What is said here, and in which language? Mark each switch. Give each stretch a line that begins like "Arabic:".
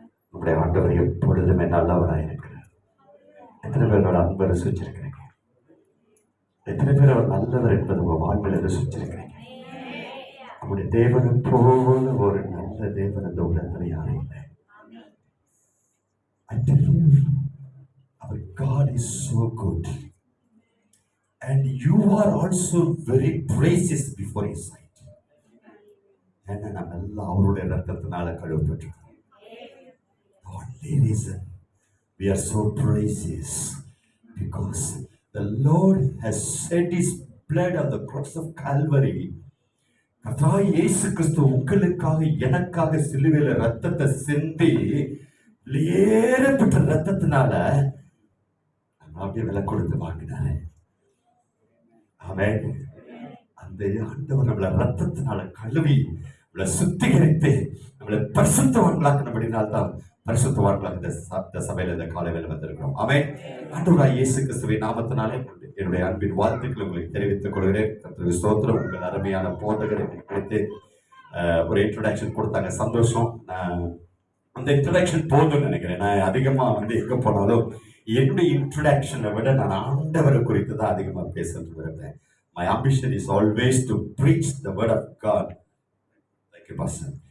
Tamil: நம்முடைய ஆண்டவர் எப்பொழுதுமே நல்லவராக இருக்கிறார். எத்தனை பேரோட அன்பை ருசிச்சிருக்கிறீங்க? எத்தனை பேர் அவர் நல்லவர் என்பது உங்க வாழ்வில் ருசிச்சிருக்கிறீங்க? நம்முடைய தேவனை போல ஒரு நல்ல தேவன் அந்த உலகத்தில் யாரும் இல்லை.
English: I tell you, our God is so good, and you are also very precious before His sight.
Tamil: ஏன்னா நம்ம எல்லாம் அவருடைய ரத்தத்தினால கழுவப்பட்டிருக்கோம்.
English: The only reason we are so precious because the Lord has shed His blood on the cross of Calvary.
Tamil: கர்த்தராகிய இயேசு கிறிஸ்து உங்களுக்காக எனக்காக சிலுவையில ரத்தத்தை சிந்தி ஏறப்பட்ட ரத்தத்தினால நம்ம அப்படியே விலை கொடுத்து வாங்கினாரு. ஆமென். அந்த ஆண்டவர் நம்மளை ரத்தத்தினால கழுவி நம்மளை சுத்திகரித்து நம்மளை பரிசுத்தவான்களாக்கினபடினால்தான் பரிசுத்தவான்களாக இந்த சபையில இந்த காலையில் வந்திருக்கிறோம். ஆமென். ஆண்டவராகிய இயேசு கிறிஸ்துவின் நாமத்தினாலே என்னுடைய அன்பின் வாழ்த்துக்களை உங்களுக்கு தெரிவித்துக் கொள்கிறேன். கர்த்தருடைய ஸ்தோத்திரம். உங்கள் அருமையான போதகரை குறித்து ஒரு இன்ட்ரோடக்ஷன் கொடுத்தாங்க, சந்தோஷம். அந்த இன்ட்ரோடக்ஷன் போதும்னு நினைக்கிறேன். நான் அதிகமா எங்க போனாலும் என்னுடைய இன்ட்ரோடக்ஷனை விட நான் ஆண்டவரை குறித்து தான் அதிகமாக பேசுறது விரும்புகிறேன்.
English: My ambition is always to preach the word of God like a person.